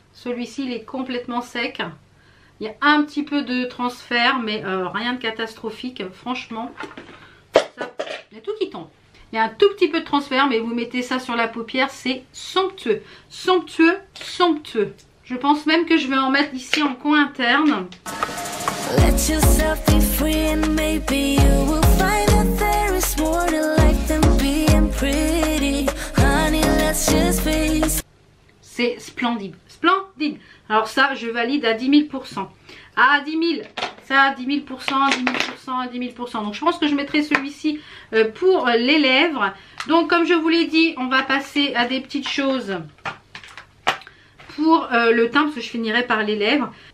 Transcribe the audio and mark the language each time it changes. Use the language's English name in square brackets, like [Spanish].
[French] Celui-ci il est complètement sec. Il y a un petit peu de transfert, mais rien de catastrophique. Franchement, ça, il y a tout qui tombe. Il y a un tout petit peu de transfert, mais vous mettez ça sur la paupière, c'est somptueux. Somptueux, somptueux. Je pense même que je vais en mettre ici en coin interne. [English] Let yourself be free and maybe you will find that there is more to life than being pretty. Honey, let's just face. [French] C'est splendide, splendide. Alors ça, je valide à 10 000%. À 10 000, ça à 10 000%, 10 000%, 10 000%. Donc je pense que je mettrai celui-ci pour les lèvres. Donc comme je vous l'ai dit, on va passer à des petites choses pour le teint, parce que je finirai par les lèvres.